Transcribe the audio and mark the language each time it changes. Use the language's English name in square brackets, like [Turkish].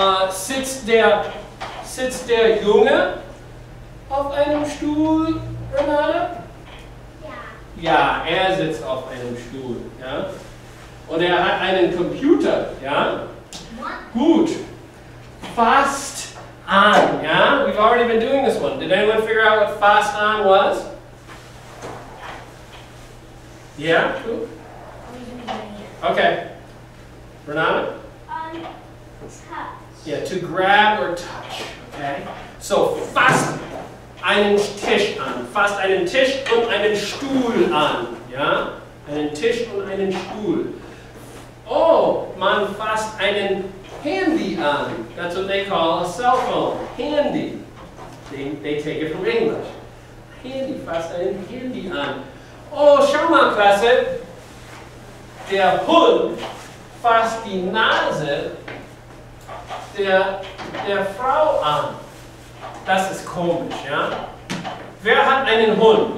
[German] Sitzt der Junge auf einem Stuhl, Renate? Ja, er sitzt auf einem Stuhl. Ja? Und er hat einen Computer. Ja? Gut. Fast on. Ja? [English] We've already been doing this one. Did anyone figure out what fast on was? Yeah? Cool. Okay. Renata? Touch. Yeah, to grab or touch. Okay? So, [German] fasst einen Tisch an. Fasst einen Tisch und einen Stuhl an. Ja? Einen Tisch und einen Stuhl. Oh, man fasst einen Handy an. [English] That's what they call a cell phone. Handy. They take it from English. [German] Handy, fasst einen Handy an. Oh, schau mal, Klasse. Der Hund fasst die Nase der Frau an. Das ist komisch, ja? Wer hat einen Hund?